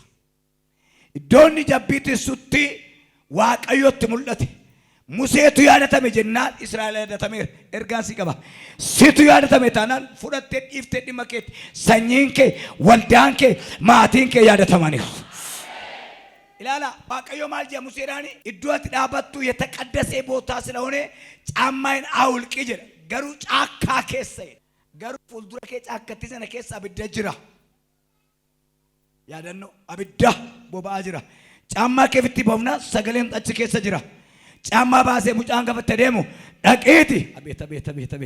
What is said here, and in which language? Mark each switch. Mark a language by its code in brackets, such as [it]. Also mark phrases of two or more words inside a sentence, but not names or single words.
[om] Iddoonni jabbiitissutti Waaqayyotti mul'ate. Museetu yaadatame jennaan Israa'el yaadatameera. Ergaan si qaba. Situ yaadatame taanaan fudhattee dhiiftee dhimma keetti sanyiin kee, waldaan kee, maatiin kee yaadatamaniiru. Ilaala Waaqayyo maal jedha Museedhaani iddoo ati dhaabattu [am] የተቀደሰ ቦታ ስለሆነ ጫማዬን አውልቂ [om] jedha. Garuu caakkaa keessa jedha. Garuu fuuldura kee caakkatti sana keessa abidda jira. Yaadannoo abidda boba'aa jira. Caammaa keefitti boofna sagaleen achi keessa jira. Caammaa baasee mucaan gafatte deemu dhaqiiti. Abeet.